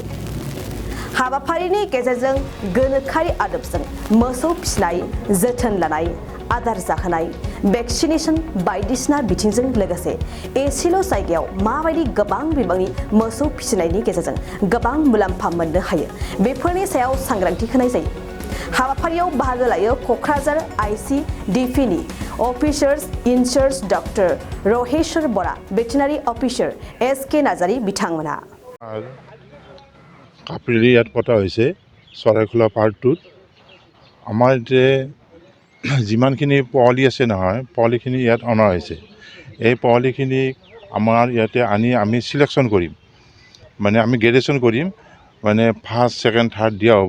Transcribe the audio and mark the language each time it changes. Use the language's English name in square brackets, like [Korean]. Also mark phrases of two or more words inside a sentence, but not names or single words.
[Bodo] हाबाफारिनि गेजेरजों गोनोखोआरि आदबजों मोसौ फिसिनाय, जोथोन लानाय, आदार जाहोनाय, भेक्सिनेशन बायदिसिना बिथिंजों लोगोसे एसेल' जायगायाव माबायदि गोबां बिबांनि मोसौ फिसिनायनि गेजेरजों गोबां मुलाम्फा मोननो हायो बेफोरनि सायाव सांग्रांथि होनाय जायो। हाबाफारियाव बाहागो लायो क'क्राझार ICDPनि [English] officers in-charge [Bodo] डक्टर रहेश्वर बरा, [English] veterinary officer [Bodo] SK नार्जारी बिथांमोनहा। [Assamese] কাপড়ি ইয়াত পতা হৈছে চৰাইখোলা পাৰ্ট 2ত। আমাৰ এতিয়া যিমানখিনি পোৱালি আছে নহয়, পোৱালিখিনি ইয়াত অনা হৈছে। এই পোৱালিখিনি আমাৰ ইয়াতে আনি আমি চিলেকশ্যন কৰিম, মানে আমি গ্ৰেডেশ্যন কৰিম, মানে [English] first, second, third [Assamese] দিয়া হ'ব।